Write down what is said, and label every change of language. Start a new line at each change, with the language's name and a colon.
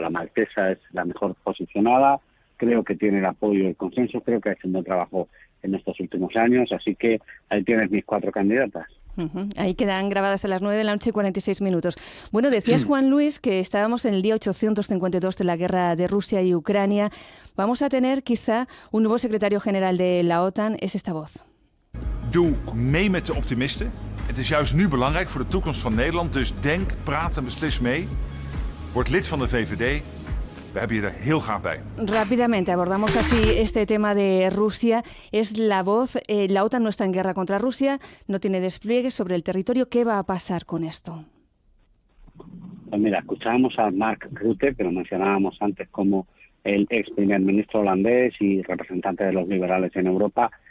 Spanish: La maltesa es la mejor posicionada, creo que tiene el apoyo y el consenso, creo que ha hecho un buen trabajo en estos últimos años, así que ahí tienes mis 4 candidatas. Ahí quedan grabadas a las 9 de la noche y 46 minutos. Bueno, decías, Juan Luis, que estábamos en el día 852 de la guerra de Rusia y Ucrania. Vamos a tener quizá un nuevo secretario general de la OTAN. Es esta voz.
Dutch: Doe mee met de optimisten. Het is juist nu belangrijk voor de toekomst van Nederland. Dus denk, praat en beslis mee. Word lid van de VVD. We hebben je er heel graag bij.
Spanish: Rápidamente abordamos así este tema de Rusia. Es la voz. La OTAN no está en guerra contra Rusia, no tiene despliegue sobre el territorio. ¿Qué va a pasar con esto? Pues mira, escuchábamos a Mark Rutte, que lo mencionábamos antes como el ex primer ministro holandés y representante de los liberales en Europa.